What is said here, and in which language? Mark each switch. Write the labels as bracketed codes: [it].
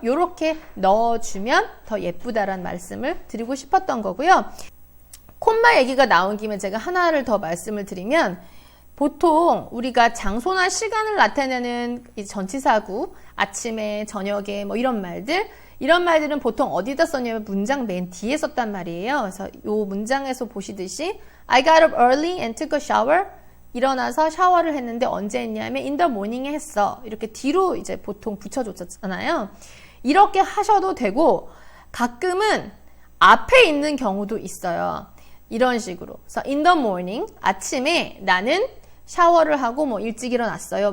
[ko] 이렇게 넣어주면 더 예쁘다라는 말씀을 드리고 싶었던 거고요. 콤마 얘기가 나온 김에 제가 하나를 더 말씀을 드리면, 보통 우리가 장소나 시간을 나타내는 이 전치사구, 아침에, 저녁에 뭐 이런 말들은 보통 어디다 썼냐면 문장 맨 뒤에 썼단 말이에요. 그래서 이 문장에서 보시듯이 [en] I got up early and took a shower. [ko] 일어나서 샤워를 했는데 언제 했냐면 [en] in the morning [ko] 에 했어. 이렇게 뒤로 이제 보통 붙여줬잖아요. 이렇게 하셔도 되고 가끔은 앞에 있는 경우도 있어요. 이런 식으로. 그래서 [en] in the morning, [ko] 아침에 나는 샤워를 하고 뭐 일찍 일어났어요.